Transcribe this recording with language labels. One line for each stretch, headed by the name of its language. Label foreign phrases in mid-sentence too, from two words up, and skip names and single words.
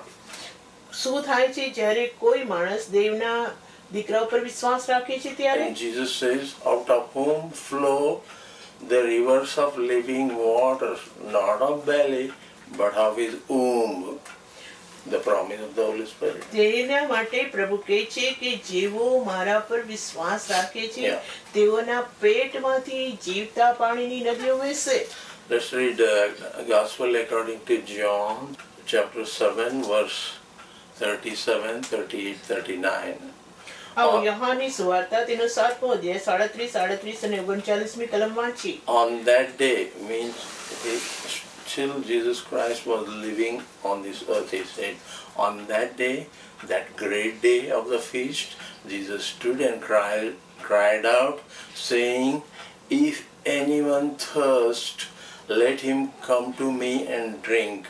Gujarati: શું થાય છે જ્યારે કોઈ માણસ દેવના દીકરા ઉપર વિશ્વાસ રાખે છે ત્યારે?
English: And Jesus says, out of whom flow the rivers of living water, not of belly, but of his womb. The promise of the Holy Spirit.
Gujarati: તેના માટે પ્રભુ કહે છે કે જેવો મારા પર વિશ્વાસ રાખે છે તેઓના પેટમાંથી જીવતા પાણીની નદીઓ વહેશે.
English: Let's read Gospel according to John chapter 7 verse 37, 38, 39.
Gujarati: આવો યોહાનની સુવાર્તા તેનો 7મો અધ્યાય 37 અને 39મી કલમ વાંચી.
English: On that day means till Jesus Christ was living on this earth, he said, on that day, that great day of the feast, Jesus stood and cried out, saying, if anyone thirst, let him come to me and drink.